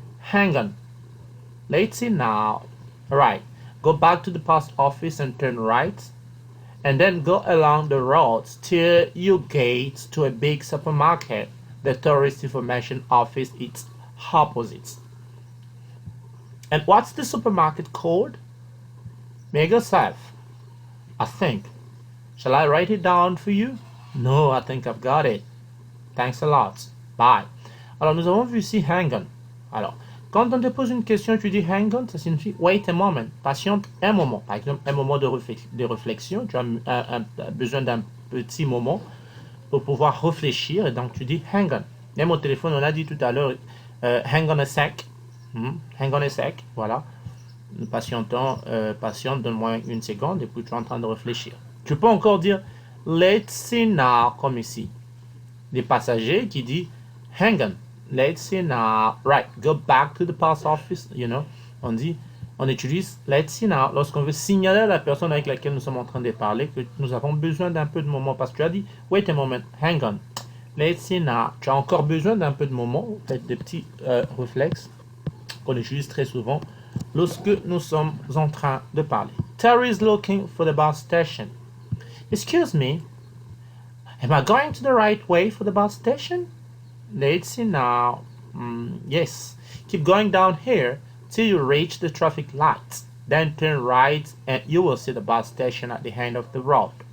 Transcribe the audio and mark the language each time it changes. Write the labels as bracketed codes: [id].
[en] Hang on, let's see now. Alright, go back to the post office and turn right, and then go along the road till you get to a big supermarket. The tourist information office is opposite. And what's the supermarket called? Make yourself. I think. Shall I write it down for you? No, I think I've got it. Thanks a lot. Bye. [fr] Alors, nous avons vu ici [en] hang on. [fr] Alors, quand on te pose une question, tu dis hang on, ça signifie [en] wait a moment, [fr] patiente un moment. Par exemple, un moment de réflexion, tu as besoin d'un petit moment pour pouvoir réfléchir, et donc tu dis [en] hang on. [fr] Même au téléphone, on a dit tout à l'heure [en] hang on a sec. Hang on a sec, [fr] voilà. Patientant, patiente, donne-moi une seconde, et puis tu es en train de réfléchir. Tu peux encore dire [en] let's see now, [fr] comme ici. Des passagers qui disent [en] hang on, let's see now, right, go back to the post office, you know. [fr] On utilise [en] let's see now [fr] lorsqu'on veut signaler à la personne avec laquelle nous sommes en train de parler que nous avons besoin d'un peu de moment, parce que tu as dit [en] wait a moment, hang on, let's see now. [fr] Tu as encore besoin d'un peu de moment, peut-être des petits réflexes qu'on utilise très souvent lorsque nous sommes en train de parler. [en] Terry is looking for the bus station. Excuse me, am I going to the right way for the bus station? Let's see now. Yes. Keep going down here till you reach the traffic lights. Then turn right and you will see the bus station at the end of the road.